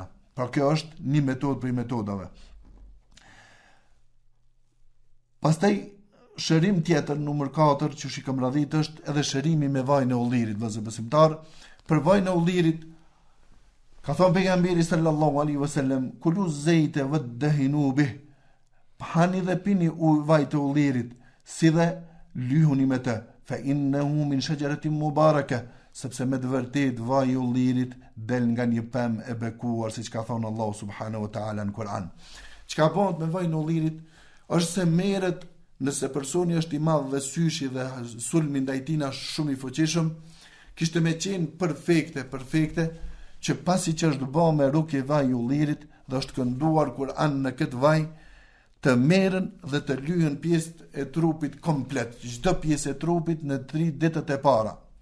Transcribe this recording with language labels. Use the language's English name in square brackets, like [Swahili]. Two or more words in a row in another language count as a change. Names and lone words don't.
[Albanian] Pra kjo është një metodë për metodave. Pastaj shërim tjetër numër 4 që shikëm radhit është edhe shërimi me vajin e ullirit, vëllezër besimtar. Për vajin e ullirit ka thënë pejgamberi [Arabic] صلى الله عليه وسلم, كلوا الزيت وادهنوا به, [Albanian] hani dhe pini vaj të ullirit, si dhe lyhuni me të, [Arabic] فإنه من شجرة مباركة, [Albanian] sepse me të vërtet vaji i ullirit del nga një pemë e bekuar, siç ka thënë Allahu [Arabic] سبحانه وتعالى [Albanian] në Kur'an. Çka bëhet me vajin e ullirit është se merret nëse personi është i madh dhe syshi dhe sulmi ndaj tij është shumë i fuqishëm, kishte me qenë perfekte që pasi që është bërë me rukje vaji i ullirit dhe është kënduar Kur'an në këtë vaj, të merren dhe të lyhen pjesët e trupit komplet, çdo pjesë e trupit në 3 ditët e para.